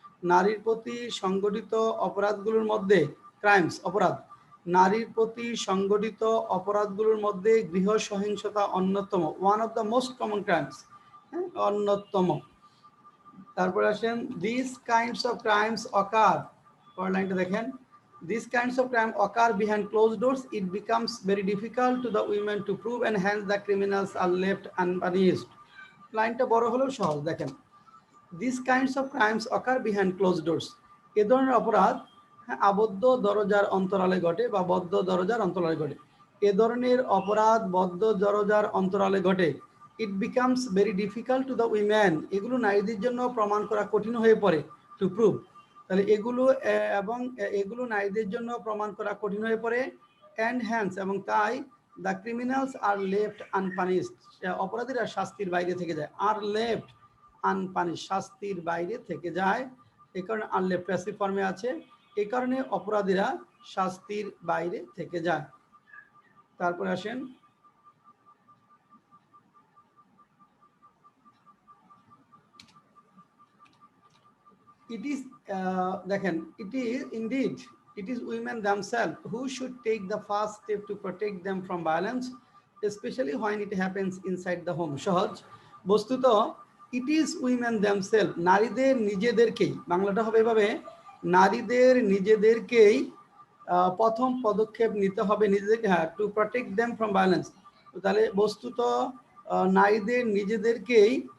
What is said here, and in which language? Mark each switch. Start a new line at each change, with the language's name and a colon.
Bangla: নারীর প্রতি সংগঠিত অপরাধগুলোর মধ্যে, ক্রাইমস অপরাধ, নারীর প্রতি সংগঠিত অপরাধগুলোর মধ্যে গৃহ সহিংসতা অন্যতম,
English: one of the most common crimes,
Bangla: অন্যতম। তারপরে আসেন,
English: this kinds of crimes occur,
Bangla: পরের লাইনটা দেখেন,
English: these kinds of crime occur behind closed doors. It becomes very difficult to the women to prove and hence the criminals are left unpunished.
Bangla: লাইনটা বড় হলেও সহজ। দেখেন,
English: these kinds of crimes occur behind closed doors,
Bangla: এ ধরনের অপরাধ আবদ্ধ দরজার অন্তরালে ঘটে বা বদ্ধ দরজার অন্তরালে ঘটে। এ ধরনের অপরাধ বদ্ধ দরজার অন্তরালে ঘটে।
English: it becomes very difficult to the women,
Bangla: এগুলো নারীদের জন্য প্রমাণ করা কঠিন হয়ে পড়ে,
English: To prove.
Bangla: তাহলে এগুলো এবং এগুলো নারীদের জন্য প্রমাণ করা কঠিন হয়ে পড়ে।
English: and hence,
Bangla: এবং তাই
English: the criminals are left unpunished,
Bangla: অপরাধীরা শাস্তির বাইরে থেকে যায়।
English: are left unpunish,
Bangla: শাস্তির বাইরে থেকে যায়। এই কারণে আনলেফট প্যাসিভ ফর্মে আছে, এই কারণে অপরাধীরা শাস্তির বাইরে থেকে যায়।
English: তারপরে আসেন, it is
Bangla: দেখেন,
English: it is indeed it is women themselves who should take the first step to protect them from violence, especially when it happens inside the home.
Bangla: সহজ, বস্তুত
English: it is women themselves,
Bangla: নারীদের নিজেদেরকেই, বাংলাটা হবে এভাবে, নারীদের নিজেদেরকেই প্রথম পদক্ষেপ নিতে হবে নিজেদেরকে, হ্যাঁ,
English: To protect them from violence.
Bangla: তাহলে বস্তুত নারীদের নিজেদেরকেই